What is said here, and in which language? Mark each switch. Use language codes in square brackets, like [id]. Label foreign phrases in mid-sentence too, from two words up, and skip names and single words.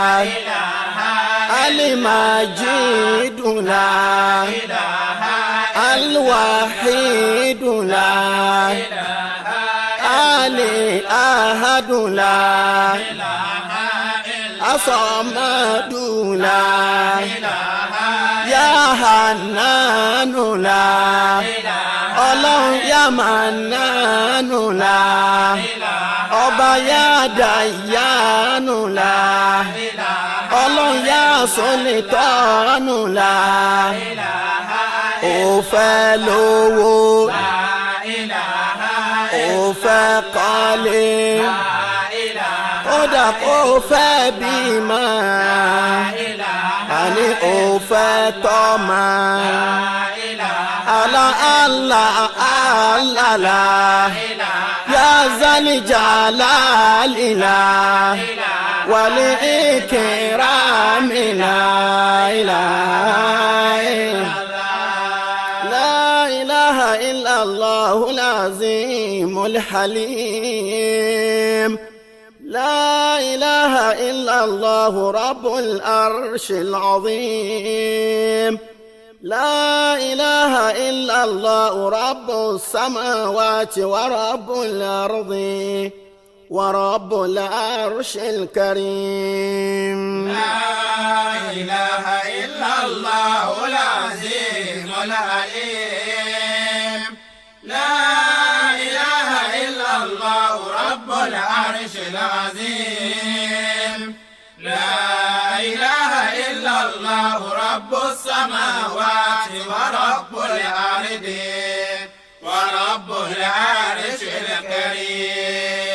[ar] المجيد لا الوحيد لا الأحد لا الصمد لا يا حنان لا [yo] ọlọ́run yá mànánù la ọba yá dàyánù la ọlọ́run yá sólítọ́nù la ó fẹ́ lówó ó fẹ́ kọ́lé kódà kó fẹ́ bímọ àní ó fẹ́ tọ́mọ. [ar] الله الله الله لا يا ذا الجلال لا والإكرام لا إله إلا الله العظيم حليم لا إله إلا الله رب العرش العظيم لا إله إلا الله رب السماوات ورب الأرض ورب العرش الكريم لا إله إلا الله العظيم العليم لا إله إلا الله رب العرش العظيم لا إله إلا الله رب السماوات ورب الأرض ورب العرش الكريم